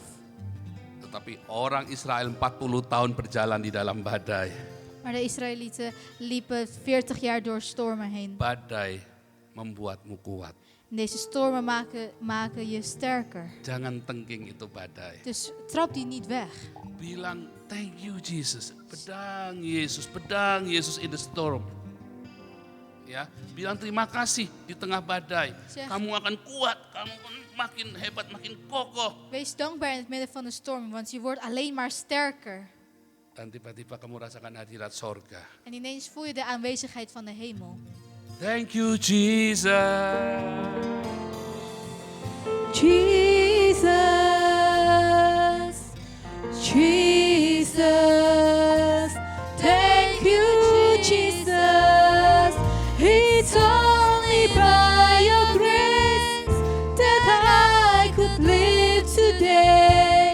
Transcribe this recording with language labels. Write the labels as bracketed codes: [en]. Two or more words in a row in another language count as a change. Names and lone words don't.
[id] Tetapi orang Israel 40 tahun berjalan di dalam badai. [nl] Maar de Israëlieten liepen 40 jaar door stormen heen. [id] Badai membuatmu kuat. [nl] En deze stormen maken je sterker. [id] Jangan tengking itu badai. [nl] Dus trap die niet weg. [id] Bilang [en] thank you Jesus. [id] Pedang Yesus [en] in the storm. [id] Ya, bilang terima kasih di tengah badai. [nl] Zeg. [id] Kamu akan kuat, kamu akan makin hebat, makin kokoh. [nl] Wees dankbaar in het midden van de storm, want je wordt alleen maar sterker. [id] Dan tiba-tiba kamu rasakan hadirat sorga. [nl] En ineens voel je de aanwezigheid van de hemel. [en] Thank you Jesus. Jesus, Jesus, thank you, Jesus. It's only by your grace that I could live today.